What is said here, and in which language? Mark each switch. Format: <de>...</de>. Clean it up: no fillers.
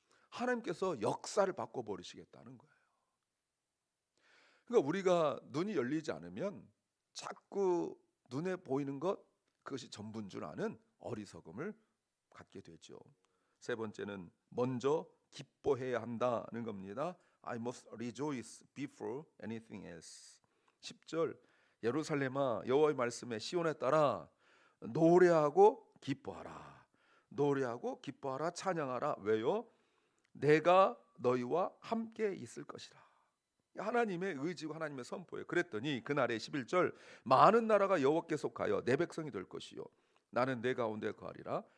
<ko>하나님께서 역사를 바꿔버리시겠다는 거예요. 그러니까 우리가 눈이 열리지 않으면 자꾸 눈에 보이는 것 그것이 전부인 줄 아는 어리석음을 갖게 되죠. 세 번째는 먼저 기뻐해야 한다는 겁니다.</ko> <en>I must rejoice before anything else.</en> <ko>10절 예루살렘아 여호와의 말씀에 시온에 따라 노래하고 기뻐하라. 노래하고 기뻐하라 찬양하라. 왜요? 내가 너희와 함께 있을 것이라. 하나님의 의지고 하나님의 선포예요. 그랬더니 그날에 11절 많은 나라가 여호와께 속하여 내 백성이 될 것이요 나는 내 가운데 거하리라.</ko>